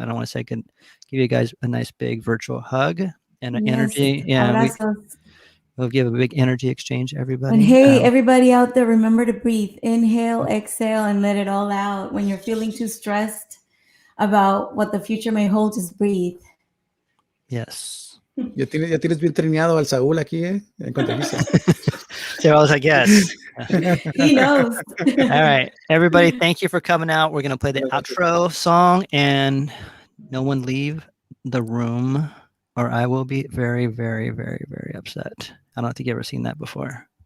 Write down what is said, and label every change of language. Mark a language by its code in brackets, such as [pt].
[en] And I want to say, give you guys a nice big virtual hug and an energy. Yeah. We'll give a big energy exchange, everybody. And hey, everybody out there, remember to breathe. Inhale, exhale, and let it all out. When you're feeling too stressed about what the future may hold, just breathe. Yes. [es] Ya tienes bien trineado al Saúl aquí, en Contagista. [en] So I was like, yes. He knows. All right. Everybody, thank you for coming out. We're going to play the outro song, and no one leave the room or I will be very, very, very, very upset. I don't think you've ever seen that before.